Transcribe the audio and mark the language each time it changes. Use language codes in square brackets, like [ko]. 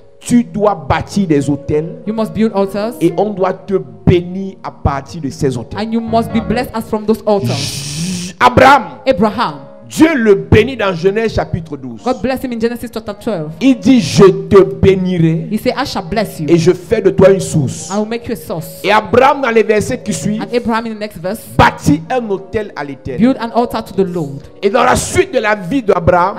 [fr] tu dois bâtir des hôtels [en] you must build altars, [fr] et on doit te bénir à partir de ces hôtels. [en] and you must be blessed as from those altars. [fr] Abraham, [en] Abraham, [fr] Dieu le bénit dans Genèse chapitre 12. [en] God bless him in Genesis chapter 12. [fr] Il dit, je te bénirai [en] He said, I shall bless you. [fr] et je fais de toi une source. [en] I will make you a source. [fr] Et Abraham, dans les versets qui suivent, [en] And Abraham in the next verse, [fr] bâtit un hôtel à l'Éternel. [en] build an altar to the Lord. [fr] Et dans la suite de la vie d'Abraham,